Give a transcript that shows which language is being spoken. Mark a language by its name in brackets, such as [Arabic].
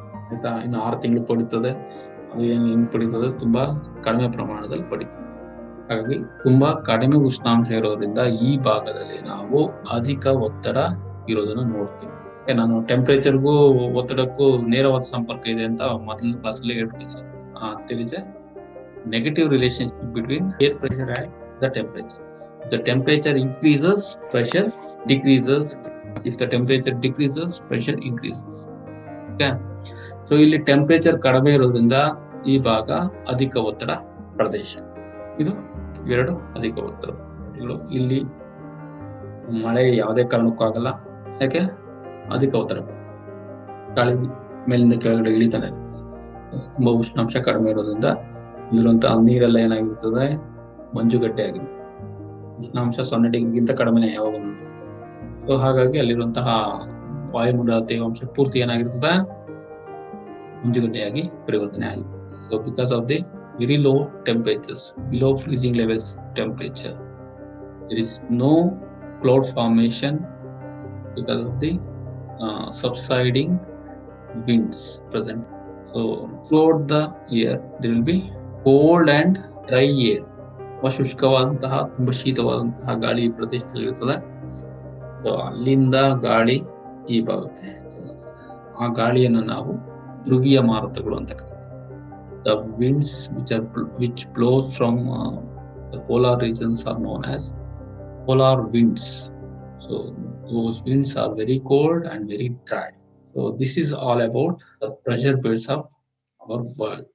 [Kannada] ಆಯ್ತಾ, ಇನ್ನು 6 ತಿಂಗಳು ಪಡೀತದೆ. ಅದು ಹೆಂಗ್ ಪಡೀತದೆ, ತುಂಬಾ ಕಡಿಮೆ ಪ್ರಮಾಣದಲ್ಲಿ ಪಡೀತದೆ. ಹಾಗಾಗಿ ತುಂಬಾ ಕಡಿಮೆ ಉಷ್ಣಾಂಶ ಇರೋದ್ರಿಂದ ಈ ಭಾಗದಲ್ಲಿ ನಾವು ಅಧಿಕ ಒತ್ತಡ ಇರೋದನ್ನ ನೋಡ್ತೀವಿ. ನಾನು ಟೆಂಪರೇಚರ್ಗೂ ಒತ್ತಡಕ್ಕೂ ನೇರವಾದ ಸಂಪರ್ಕ ಇದೆ ಅಂತ ಮೊದಲ ಕ್ಲಾಸಲ್ಲಿ ಹೇಳ್ಬಿಟ್ಟಿದ್ದೆ. [English] there is a negative relationship between air pressure and the temperature. The temperature increases, pressure decreases. If the temperature decreases, pressure increases. Okay, so [Kannada] ಇಲ್ಲಿ ಟೆಂಪರೇಚರ್ ಕಡಿಮೆ ಇರೋದ್ರಿಂದ ಈ ಭಾಗ ಅಧಿಕ ಒತ್ತಡ ಪ್ರದೇಶ. ಇದು ಎರಡು ಅಧಿಕ ಒತ್ತಡ ಪ್ರದೇಶಗಳು. ಇಲ್ಲಿ ಮಳೆ ಯಾವುದೇ ಕಾರಣಕ್ಕೂ ಆಗಲ್ಲ. ಯಾಕೆ, ಅಧಿಕ ಒತ್ತಡ, ಗಾಳಿ ಮೇಲಿಂದ ಕೆಳಗಡೆ ಇಳಿತಾನೆ, ತುಂಬಾ ಉಷ್ಣಾಂಶ ಕಡಿಮೆ ಇರೋದ್ರಿಂದ ಇಲ್ಲಿರುವಂತಹ ನೀರೆಲ್ಲ ಏನಾಗಿರ್ತದೆ, ಮಂಜುಗಡ್ಡೆ ಆಗಿರುತ್ತೆ. ಉಷ್ಣಾಂಶ 0 ಡಿಗ್ರಿಗಿಂತ ಕಡಿಮೆ ಯಾವಾಗ. ಸೊ ಹಾಗಾಗಿ ಅಲ್ಲಿರುವಂತಹ ವಾಯುಮಂಡಲ ತೇವಾಂಶ ಪೂರ್ತಿ ಏನಾಗಿರ್ತದೆ, ಮಂಜುಗಡ್ಡೆಯಾಗಿ ಪರಿವರ್ತನೆ ಆಗಿದೆ. [English] So because of the very low temperatures, below freezing levels temperature, there is no cloud formation because of the subsiding winds present. So throughout the year there will be cold and dry air. [Kannada] ಶುಷ್ಕವಾದಂತಹ ತುಂಬಾ ಶೀತವಾದಂತಹ ಗಾಳಿ ಈ ಪ್ರದೇಶದಲ್ಲಿ ಇರ್ತದೆ. So ಅಲ್ಲಿಂದ ಗಾಳಿ ಈ ಭಾಗಕ್ಕೆ ಚಲಿಸ್ತದೆ. ಆ ಗಾಳಿಯನ್ನು ನಾವು ಧ್ರುವೀಯ ಮಾರುತಗಳು ಅಂತ ಕರೀತೀವಿ. [English] The winds which blows from the polar regions are known as polar winds. So those winds are very cold and very dry. So this is all about the pressure belts of our world.